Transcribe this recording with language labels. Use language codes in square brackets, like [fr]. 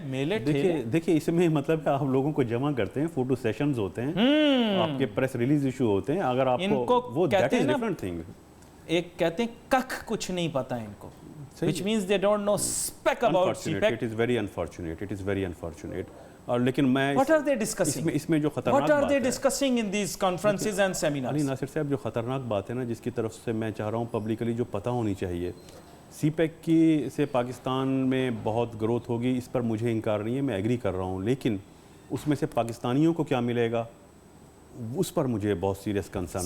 [ur] میلے ٹھیلے دیکھیں اس میں مطلب ہے آپ لوگوں کو جمع کرتے ہیں، فوٹو سیشنز ہوتے ہیں، آپ کے پریس ریلیز ایشو ہوتے ہیں. اگر آپ کو وہ [en] That is different thing. [ur] ایک کہتے ہیں ککھ کچھ نہیں پتا ان کو، [en] which means they don't know speck about CPEC. It is very unfortunate. It is very unfortunate. [ur] اور لیکن میں [en] What are they discussing? [ur] اس میں جو خطرناک [en] What are they discussing in these conferences and seminars? [ur] علی ناصر صاحب، جو خطرناک بات ہے نا جس کی طرف سے میں چاہ رہا ہوں پبلکلی جو پتہ ہونی چاہیے، سی پیک کی سے پاکستان میں بہت گروتھ ہوگی، اس پر مجھے انکار نہیں ہے، میں ایگری کر رہا ہوں، لیکن اس میں سے پاکستانیوں کو کیا ملے گا اس پر مجھے بہت سیریس کنسرن ہے.